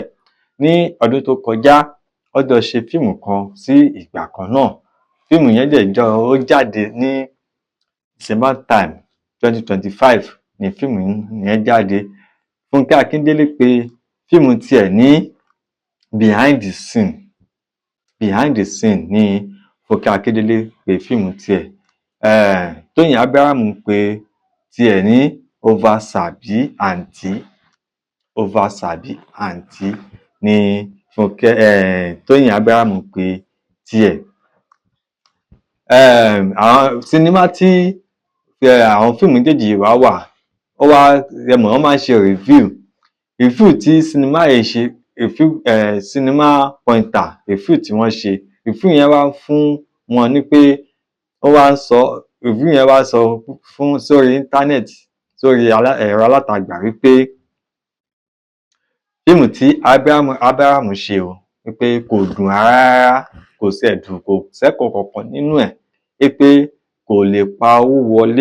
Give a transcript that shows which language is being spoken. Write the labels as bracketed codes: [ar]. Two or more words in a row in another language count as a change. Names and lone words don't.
[yo] Ní ọdún tó kọjá, wọ́n jọ ṣe fíìmù kan sí ìgbà kan náà. Fíìmù yẹn ó jáde ní [en] December time [yo] 2025 ni fíìmù yẹn jáde. Fúnkẹ́ Akíndélé pè fíìmù tiẹ̀ ní behind the scene. Behind the scene ni Fúnkẹ́ Akíndélé pè fíìmù tiẹ̀. Tóyìn Abraham pè tiẹ̀ ní over sabi aunty. Over sabi aunty ni Tóyìn Abraham pè tiẹ̀. Àwọn sinimá tí àwọn fíìmù méjèèjì wà wọ́n máa ń ṣe review tí sinimá yìí ṣe, sinimá [en] pointer review [yo] tí wọ́n ṣe. Review yẹn wá fún wọn ní pé review yẹn wá sọ fún sórí íńtánẹ́ẹ̀tì, sórí ẹ̀rọ alátagbà wípé fíìmù tí Abraham ṣe wípé kò dùn rárá, kò sí ẹ̀dùn, kò sẹ́kọ̀ọ́ kankan nínú ẹ̀, wípé kò lè pa owó wọlé.